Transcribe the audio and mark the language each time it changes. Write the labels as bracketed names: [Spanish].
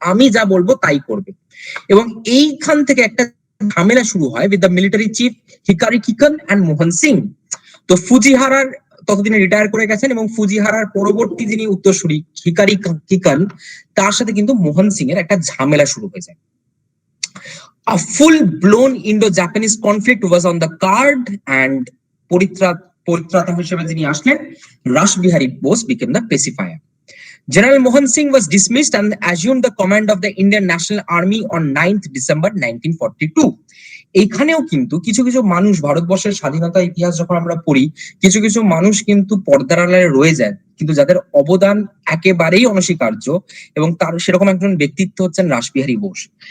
[Bangla] আমি যা বলবো তাই করবে। এবং এইখান থেকে একটা ঝামেলা শুরু হয় [English] with the military chief [Bangla] Hikari কিকান and Mohan Singh. তো ফুজিহারার ততদিনে রিটায়ার করে গেছেন এবং ফুজিহারার পরবর্তী যিনি উত্তরসূরি হিকারি কিকান, তার সাথে কিন্তু মোহন সিং এর একটা ঝামেলা শুরু হয়ে যায়। [English] A full-blown Indo-Japanese conflict was on the card, and [Bangla] পরিত্রাতা হিসেবে যিনি আসলেন, [English] Rashbehari Bose became the pacifier. General Mohan Singh was dismissed and assumed the command of the Indian National Army on 9th December 1942. [Bangla] এইখানেও কিন্তু কিছু কিছু মানুষ, ভারতবর্ষের স্বাধীনতা ইতিহাস যখন আমরা পড়ি, কিছু কিছু মানুষ কিন্তু পর্দার আড়ালে রয়ে যায়, কিন্তু যাদের অবদান একেবারেই অনস্বীকার্য এবং তার সেরকম একজন ব্যক্তিত্ব হচ্ছেন রাসবিহারী বোস।